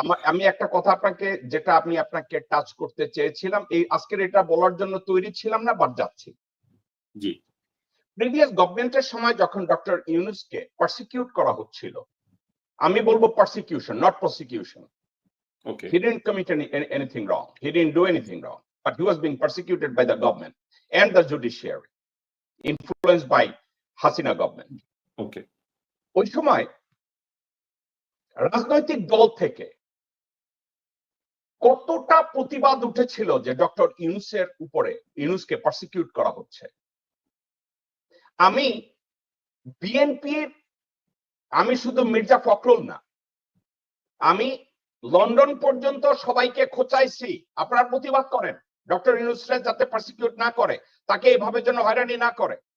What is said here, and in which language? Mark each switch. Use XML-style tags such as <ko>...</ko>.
<bn>আমি একটা কথা আপনাকে, যেটা আমি আপনাকে টাচ করতে চেয়েছিলাম, এই আজকের এটা বলার জন্য তৈরি ছিলাম না, বাট যাচ্ছি। জি, প্রিভিয়াস গভর্নমেন্টের সময় যখন ডক্টর ইউনূসকে পারসিকিউট করা হচ্ছিল, আমি বলবো persecution,</bn> <en>Not prosecution. Okay, He didn't commit anything wrong. He didn't do anything wrong. But he was being persecuted by the government and the judiciary, influenced by Hasina government. Okay.</en> <bn>ওই সময় রাজনৈতিক দল থেকে কতটা প্রতিবাদ উঠেছিল যে ডক্টর ইউনূসের উপরে, ইউনূসকে পারসিকিউট করা হচ্ছে। আমি বিএনপির, আমি শুধু মির্জা ফখরুল না, আমি লন্ডন পর্যন্ত সবাইকে খোঁচাইছি আপনারা প্রতিবাদ করেন, ডক্টর ইউনূসকে যাতে পারসিকিউট না করে, তাকে এভাবে যেন হয়রানি না করে।</bn>